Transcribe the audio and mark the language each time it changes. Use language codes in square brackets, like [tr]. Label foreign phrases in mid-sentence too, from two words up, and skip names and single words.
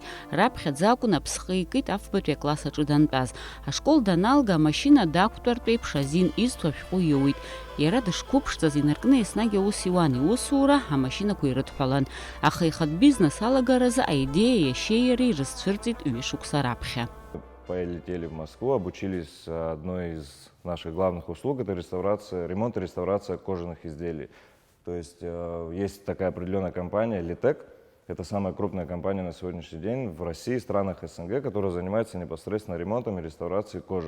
[ab] Раԥхьаӡа акәын аԥсхы икит афбатәи акласс аҿы дантәаз. Ашкол даналга амашьына дақәтәартә еиԥш азин изҭо ашәҟәы иоуит. Иара дышқәыԥшӡаз инаркны еснагь аус иуан, иусура амашьынақәа ирыдҳәалан. Аха ихатә бизнес алагаразы аидеиа иашьеи иареи рызцәырҵит ҩышықәса раԥхьа. [ru] Полетели в Москву, обучились одной из наших главных услуг, это ремонт и реставрация кожаных изделий. То есть есть такая определенная компания Литек, это самая крупная компания на сегодняшний день в России и странах СНГ, которая занимается непосредственно ремонтом и реставрацией кожи.